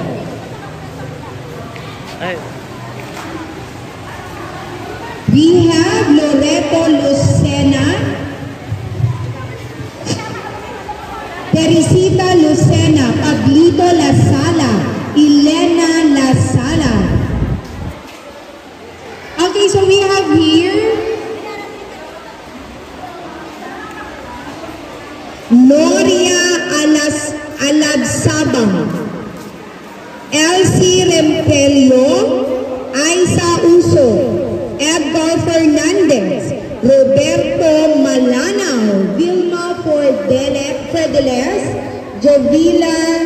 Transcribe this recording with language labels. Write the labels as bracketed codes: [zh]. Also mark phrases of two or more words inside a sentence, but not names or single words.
[en] We have Loreto Lucena, Teresita Lucena, Pablito Lasala, Elena Lasala. Okay, so we have here Noria Alabsabang, Elsie Rempelio, Aiza Uso, Edgar Fernandez, Roberto Malanao, Vilma Fredeles, Jovila